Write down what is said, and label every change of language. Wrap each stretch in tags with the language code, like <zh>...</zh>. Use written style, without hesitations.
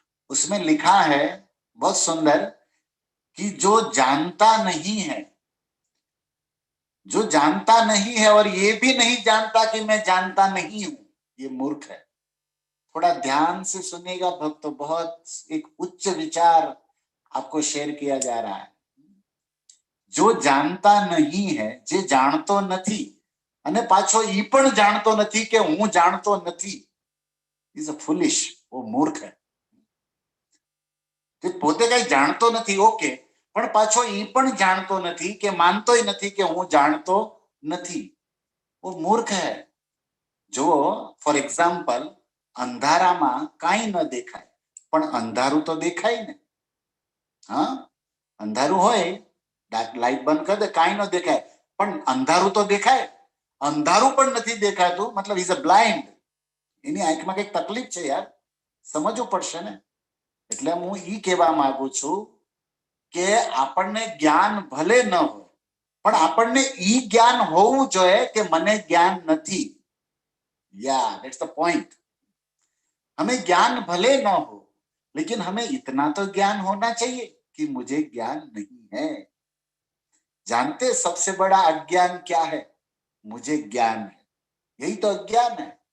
<hi>उसमें लिखा है बहुत सुंदर कि जो जानता नहीं है, जो जानता नहीं है और ये भी नहीं जानता कि मैं जानता नहीं हूं, ये मूर्ख है। थोड़ा ध्यान से सुनिएगा भक्तों, बहुत एक उच्च विचार आपको शेयर किया जा रहा है। जो जानता नहीं है,</hi> <gu>जे જાણતો નથી અને પાછો ઈ પણ જાણતો નથી કે હું જાણતો નથી,</gu> <en>is a foolish,</en> <hi>वो मूर्ख है।</hi> <gu>તે પોતે કઈ જાણતો નથી, ઓકે, પણ પાછો ઈ પણ જાણતો નથી કે માનતોય નથી કે હું જાણતો નથી,</gu> <hi>वो मूर्ख है।</hi> <gu>जो ફોર એક્ઝામ્પલ અંધારામાં કાંઈ ન દેખાય, પણ અંધારું તો દેખાય ને, હા, અંધારું હોય, લાઈટ બંધ કરી દે, કાંઈ ન દેખાય, પણ અંધારું તો દેખાય। અંધારું પણ નથી દેખાતું, मतलब</gu> <en>is a blind,</en> <gu>એની આંખમાં કઈક તકલીફ છે યાર, સમજવું પડશે ને। એટલે હું ઈ કહેવા માંગુ છું કે આપણને જ્ઞાન ભલે ન હોય, પણ આપણને ઈ જ્ઞાન હોવું જોઈએ કે મને જ્ઞાન નથી।</gu> <en>या that's the point.</en> <hi>हमें ज्ञान भले न हो, लेकिन हमें इतना तो ज्ञान होना चाहिए कि मुझे ज्ञान नहीं है। जानते सबसे बड़ा अज्ञान क्या है? मुझे ज्ञान है, यही तो अज्ञान है।</hi>